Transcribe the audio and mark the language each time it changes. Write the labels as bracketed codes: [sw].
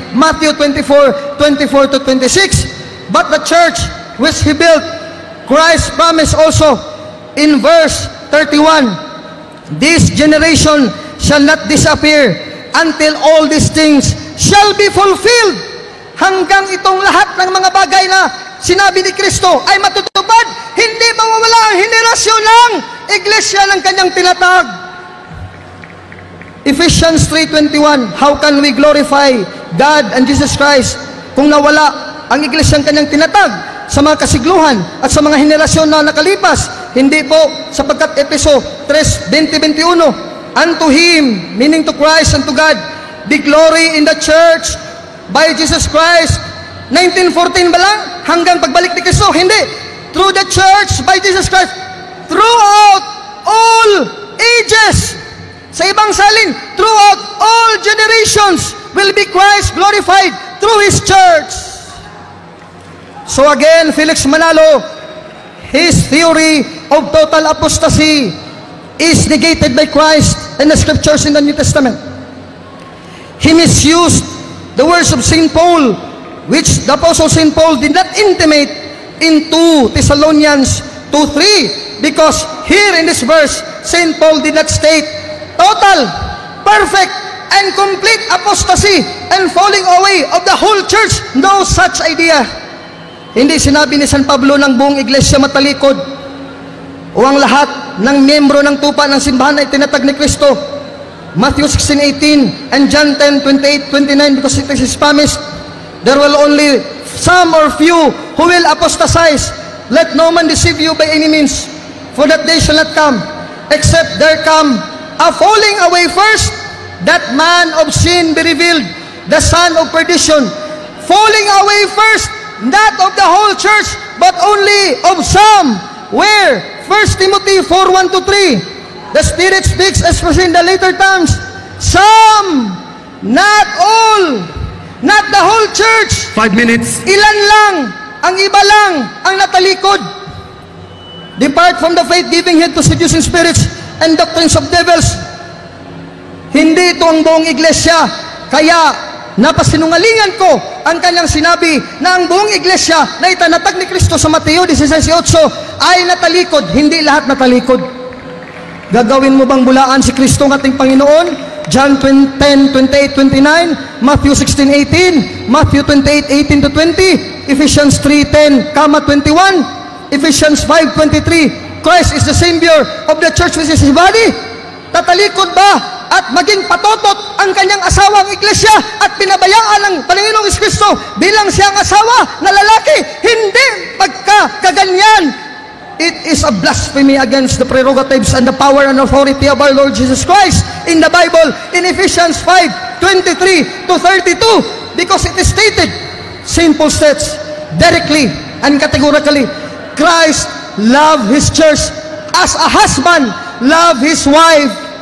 [en] Matthew 24, 24-26. But the church which he built, Christ promised also in verse 31, This generation shall not disappear until all these things shall be fulfilled. [tl] Hanggang itong lahat ng mga bagay na sinabi ni Kristo ay matutupad, hindi mawawala ang henerasyon ng iglesia ng kanyang tinatag. Ephesians 3:21, [en] How can we glorify God and Jesus Christ [tl] kung nawala ang iglesia ng kanyang tinatag sa mga kasigluhan at sa mga henerasyon na nakalipas? Hindi po, sapagkat [en] Efeso 3:20-21, Unto Him, meaning to Christ and to God, be glory in the church by Jesus Christ. [tl] 1914 ba lang? Hanggang pagbalik ni Kristo? Hindi. [en] Through the church by Jesus Christ, throughout all ages. [tl] Sa ibang salin, [en] throughout all generations will be Christ glorified through His church. So again, Felix Manalo, his theory of total apostasy is negated by Christ and the scriptures in the New Testament. He misused the words of St. Paul, which the Apostle St. Paul did not intimate in 2 Thessalonians 2:3, because here in this verse, St. Paul did not state total, perfect, and complete apostasy and falling away of the whole church. No such idea. [tl] Hindi sinabi ni San Pablo ng buong iglesia matalikod o ang lahat ng miyembro ng tupa ng simbahan ay tinatag ni Kristo. [en] Matthew 16:18 and John 10:28-29, because it is promised, there will only some or few who will apostatize. Let no man deceive you by any means, for that day shall not come, except there come a falling away first, that man of sin be revealed, the son of perdition. Falling away first, not of the whole church, but only of some. Where? 1 Timothy 4:1-3. The Spirit speaks especially in the later times. Some, not all, not the whole church. 5 minutes. [tl] Ilan lang, ang iba lang ang natalikod. [en] Depart from the faith, giving heed to seducing spirits and doctrines of devils. [tl] Hindi ito ang buong iglesia. Kaya napasinungalingan ko ang kanyang sinabi na ang buong iglesia na itinatag ni Kristo sa Mateo 16:8 ay natalikod. Hindi lahat natalikod. Gagawin mo bang bulaan si Kristo ng ating Panginoon? [en] John 10:28-29, Matthew 16:18, Matthew 28:18-20, Ephesians 3:10, 21, Ephesians 5:23. Christ is the Savior of the church, which is His body. [tl] Tatalikod ba at maging patotot ang kanyang asawang iglesia at pinabayaan ng Panginoong Kristo bilang siyang asawa na lalaki? Hindi pagkakaganyan. [en] It is a blasphemy against the prerogatives and the power and authority of our Lord Jesus Christ in the Bible, in Ephesians 5:23-32, because it is stated, St. Paul states directly and categorically, Christ loved His church as a husband loved his wife.